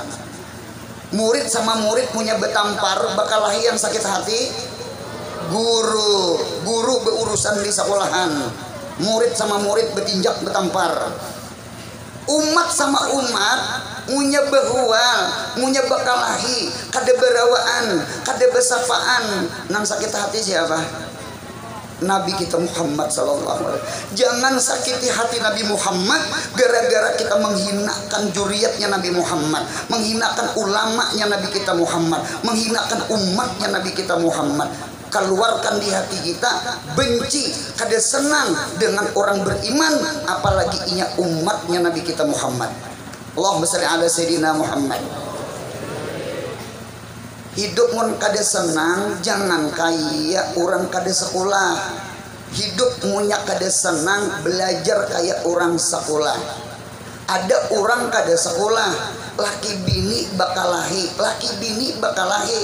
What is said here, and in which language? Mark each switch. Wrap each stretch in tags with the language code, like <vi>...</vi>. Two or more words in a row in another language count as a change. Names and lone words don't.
<bjn>Murid sama murid punya betampar bakalahi yang sakit hati, guru berurusan di sekolahan, murid sama murid betinjak betampar, umat sama umat punya behual, punya bakalahi, kada berawaan, kada besapaan. Nang sakit hati siapa? Nabi kita Muhammad</bjn> <ar>صلى الله عليه وسلم.</ar> <bjn>Jangan sakiti hati Nabi Muhammad gara-gara kita menghinakan juriatnya Nabi Muhammad, menghinakan ulamanya Nabi kita Muhammad, menghinakan umatnya Nabi kita Muhammad. Keluarkan di hati kita benci, kada senang dengan orang beriman, apalagi inya umatnya Nabi kita Muhammad.</bjn> <ar>اللهم صل على سيدنا محمد.</ar> <bjn>Hidup mun kada senang, jangan kayak orang kada sekolah. Hidup munya kada senang, belajar kayak orang sekolah. Ada orang kada sekolah, laki bini bakalahi, laki bini bakalahi.</bjn>